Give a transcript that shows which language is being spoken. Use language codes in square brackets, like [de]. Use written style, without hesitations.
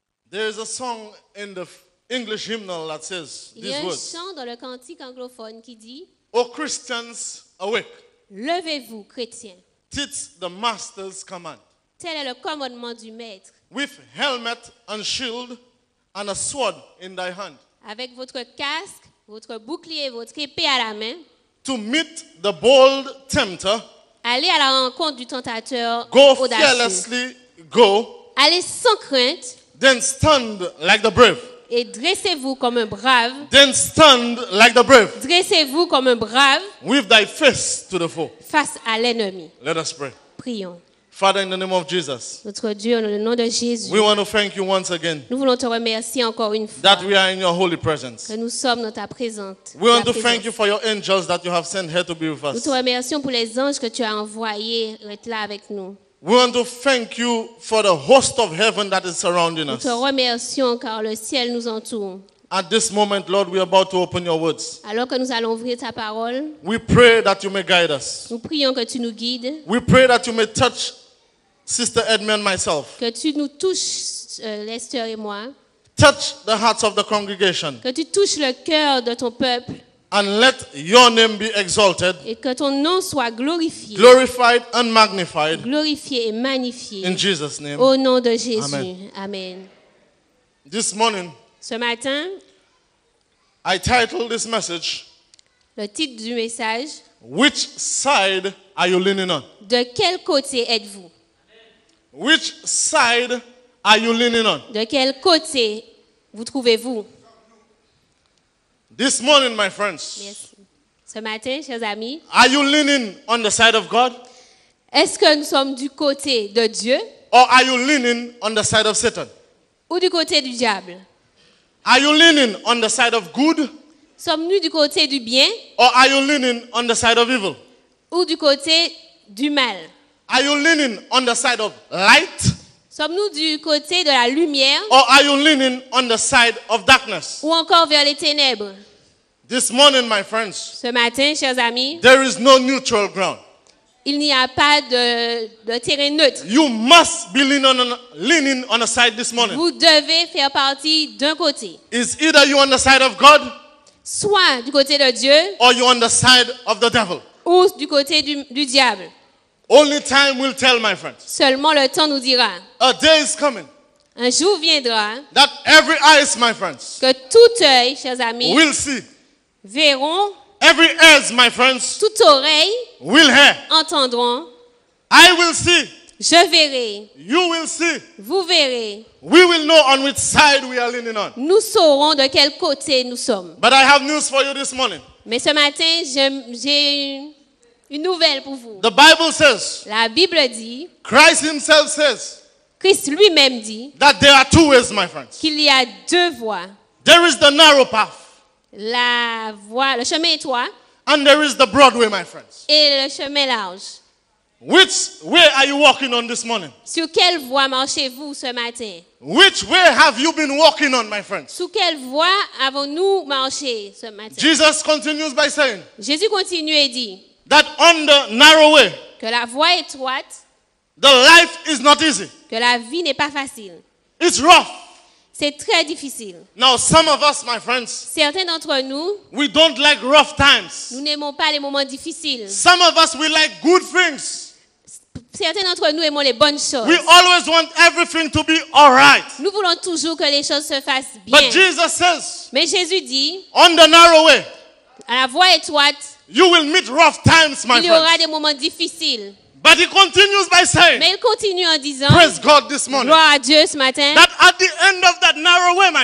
[en] There is a song in the English hymnal that says [fr] Il y a un [en] words. [fr] chant dans le cantique anglophone qui dit [en] O Christians, awake. [fr] Levez-vous, chrétiens. [en] Teach the master's command. [fr] Tel est le commandement du maître. [en] With helmet and shield and a sword in thy hand. [fr] Avec votre casque, votre bouclier, votre épée à la main, [en] To meet the bold tempter, [fr] allez à la rencontre du tentateur [en] go [fr] audacieux. [en] fearlessly, go, [fr] Allez sans crainte [en] then stand like the brave. [fr] et dressez-vous comme un brave. [en] Then stand like the brave, [fr] Dressez-vous comme un brave [en] with thy face to the foe. [fr] face à l'ennemi. [en] Let us pray. [fr] Prions. [en] Father, in the name of Jesus, [fr] Notre Dieu, dans le nom de Jésus, [en] we want to thank you once again [fr] nous voulons te remercier encore une fois [en] that we are in your holy presence. [fr] que nous sommes dans ta présence. [en] We want [fr] ta [en] to thank you [fr] présence. [en] for your angels that you have sent here to be with [fr] Nous [en] us. [fr] te remercions pour les anges que tu as envoyés être là avec nous. [en] We want to thank you for the host of heaven that is surrounding [fr] Nous [en] us. [fr] te remercions car le ciel nous entoure. [en] At this moment, Lord, we are about to open your words. [fr] Alors que nous allons ouvrir ta parole, [en] We pray that you may guide us. [fr] nous prions que tu nous guides, [en] We pray that you may touch Sister Edmund and myself. [fr] que tu nous touches, Lester et moi, [en] Touch the hearts of the congregation. [fr] que tu touches le cœur de ton peuple [en] And let your name be exalted, [fr] et que ton nom soit glorifié, [en] glorified, and magnified. [fr] glorifié et magnifié. [en] In Jesus' name. [fr] Au nom de Jésus. [en] Amen. [fr] Amen. [en] This morning, [fr] Ce matin, [en] I titled this message, [fr] le titre du message, [en] Which Side Are You Leaning On? [fr] de quel côté êtes-vous? [en] Which side are you leaning on? [fr] De quel côté vous trouvez-vous? [en] This morning, my friends, [fr] Merci. Ce matin, chers amis, [en] are you leaning on the side of God? [fr] est-ce que nous sommes du côté de Dieu [en] Or are you leaning on the side of Satan? [fr] ou du côté du diable? [en] Are you leaning on the side of good? [fr] Sommes-nous du côté du bien [en] Or are you leaning on the side of evil? [fr] ou du côté du mal? [en] Are you leaning on the side of light? [fr] Sommes-nous du côté de la lumière [en] Or are you leaning on the side of darkness? [fr] ou encore vers les ténèbres? [en] This morning, my friends, [fr] Ce matin, chers amis, [en] there is no neutral ground. [fr] il n'y a pas de terrain neutre. [en] You must be leaning on a side this morning. [fr] Vous devez faire partie d'un côté. [en] Is either you on the side of God [fr] Soit du côté de Dieu [en] or you on the side of the devil. [fr] ou du côté du diable. [en] Only time will tell, my friends. [fr] Seulement le temps nous dira. [en] A day is coming [fr] Un jour viendra [en] that every eyes, my friends, [fr] que tout œil, chers amis, [en] will see. [fr] verront, [en] Every ears, my friends, [fr] toute oreille [en] will hear. [fr] entendront. [en] I will see. [fr] Je verrai, [en] You will see. [fr] vous verrez. [en] We will know on which side we are leaning on. [fr] Nous saurons de quel côté nous sommes. [en] But I have news for you this morning. [fr] Mais ce matin, j'ai une nouvelle pour vous. [en] The Bible says, [fr] La Bible dit, [en] Christ himself says, [fr] Christ lui-même dit [en] that there are two ways, my friends. [fr] qu'il y a deux voies. [en] There is the narrow path [fr] La voie, le chemin étroit [en] and there is the broad way, my friends. [fr] et le chemin large. [en] Which way are you walking on this morning? [fr] Sur quelle voie marchez-vous ce matin? [en] Which way have you been walking on, my friends? [fr] Sur quelle voie avons-nous marché ce matin? [en] Jesus continues by saying [fr] Jésus continue et dit [en] that on the narrow way, [fr] que la voie étroite, [en] the life is not easy. [fr] que la vie n'est pas facile. [en] It's rough. [fr] C'est très difficile. [en] Now, some of us, my friends, [fr] Certains d'entre nous, [en] we don't like rough times. [fr] nous n'aimons pas les moments difficiles. [en] Some of us, we like good things. [fr] Certains d'entre nous aimons les bonnes choses. [en] We always want everything to be all right. [fr] Nous voulons toujours que les choses se fassent bien. [en] But Jesus says, [fr] Mais Jésus dit, [en] on the narrow way, [fr] à la voie étroite, [en] you will meet rough times, my [fr] il y aura [en] friends. [fr] des moments difficiles. [en] But he continues by saying, [fr] Mais il continue en disant, [en] praise God this morning, [fr] gloire à Dieu ce matin, [en] that at the end of that narrow way, my